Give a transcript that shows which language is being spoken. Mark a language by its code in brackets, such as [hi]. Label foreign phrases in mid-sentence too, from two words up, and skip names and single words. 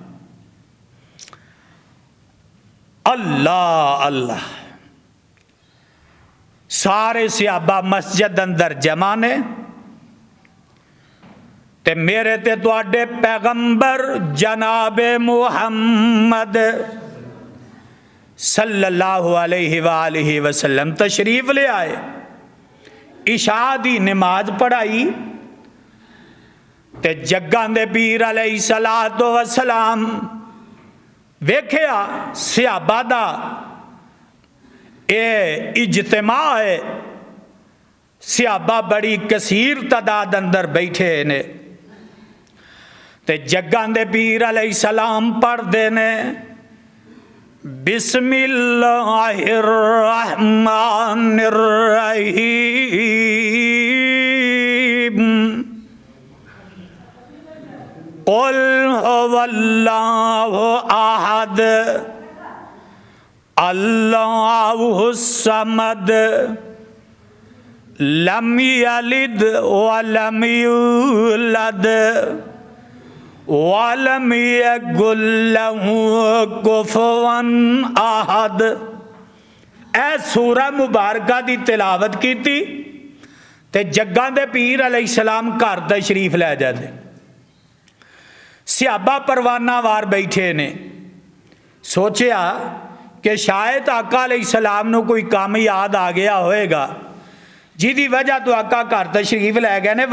[pa] अल्लाह अल्लाह। ਸਾਰੇ ਸਹਾਬਾ ਮਸਜਿਦ ਅੰਦਰ ਜਮਾ ਨੇ ਤੇ ਮੇਰੇ ਤੇ ਤੁਹਾਡੇ ਪੈਗ਼ੰਬਰ ਜਨਾਬੇ ਮੁਹੰਮਦ [ar] صلى الله عليه وآله وسلم [pa] ਤਸ਼ਰੀਫ਼ ਲੇ ਆਏ। ਇਸ਼ਾ ਦੀ ਨਮਾਜ਼ ਪੜ੍ਹਾਈ ਤੇ ਜੱਗਾਂ ਦੇ ਪੀਰ [ar] عليه الصلاة والسلام [pa] ਵੇਖਿਆ ਸਹਾਬਾ ਦਾ ਏ ਇਜਤਿਮਾ ਹੈ। ਸਹਾਬਾ ਬੜੀ ਕਸੀਰ ਤਾਦਾਦ ਅੰਦਰ ਬੈਠੇ ਨੇ ਤੇ ਜੱਗਾਂ ਦੇ ਪੀਰ [ar] عليه السلام [pa] ਪੜ੍ਹਦੇ ਨੇ [ar] بسم الله الرحمن الرحيم قل هو الله أحد الله الصمد لم يلد ولم يولد ولم يكن له كفوا أحد. [pa] ਏ ਸੂਰਾ ਮੁਬਾਰਕਾ ਦੀ ਤਿਲਾਵਤ ਕੀ ਤੇ ਜੱਗਾਂ ਦੇ ਪੀਰ [ar] عليه السلام [pa] ਘਰ ਤਸ਼ਰੀਫ਼ ਲੈ ਜਾਤੇ। ਸਹਾਬਾ ਪਰਵਾਨਾ ਵਾਰ ਬੈਠੇ ਨੇ, ਸੋਚਾ ਕਿ ਸ਼ਾਇਦ ਆਕਾ [ar] عليه السلام [pa] ਨੂੰ ਕੋਈ ਕਾਮ ਯਾਦ ਆ ਗਇਆ ਹੋਏਗਾ ਜਿਹਦੀ ਵਜ੍ਹਾ ਤੋ ਆਕਾ ਘਰ ਤਸ਼ਰੀਫ਼ ਲੈ ਗਏ ਨੇ।